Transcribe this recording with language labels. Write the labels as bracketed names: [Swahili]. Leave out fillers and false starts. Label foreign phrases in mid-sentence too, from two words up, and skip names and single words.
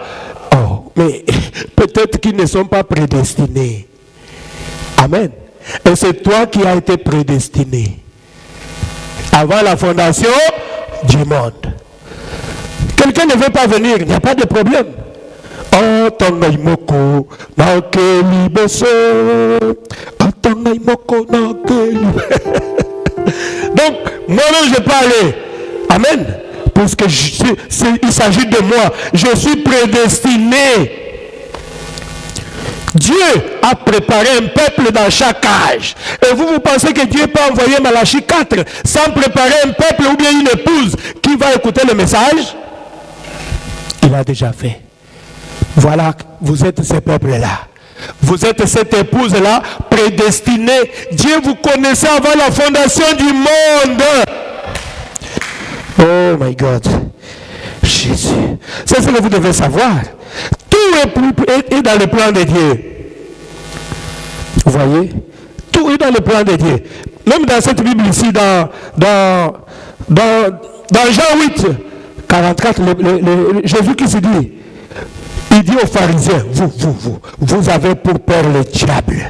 [French] Oh, mais peut-être qu'ils ne sont pas prédestinés. Amen. Et c'est toi qui as été prédestiné avant la fondation du monde. Quelqu'un ne veut pas venir, il n'y a pas de problème. [Lingala] Antonga imoko na keli beso. Antonga imoko na keli. [French] Donc, moi-même je peux aller. Amen. Parce que il s'agit de moi. Je suis prédestiné. Dieu a préparé un peuple dans chaque âge. Et vous pensez que Dieu peut envoyer Malachie 4 sans préparer un peuple ou bien une épouse qui va écouter le message? Il a déjà fait. Voilà, vous êtes ce peuple-là. Vous êtes cette épouse-là prédestinée. Dieu vous connaissait avant la fondation du monde. [English] Oh my God. [French] Jésus. C'est ce que vous devez savoir. Tout est dans le plan de Dieu. Vous voyez? Tout est dans le plan de Dieu. Même dans cette Bible ici, dans Jean 8, 44, Jésus qui se dit, il dit aux pharisiens, vous avez pour père le diable.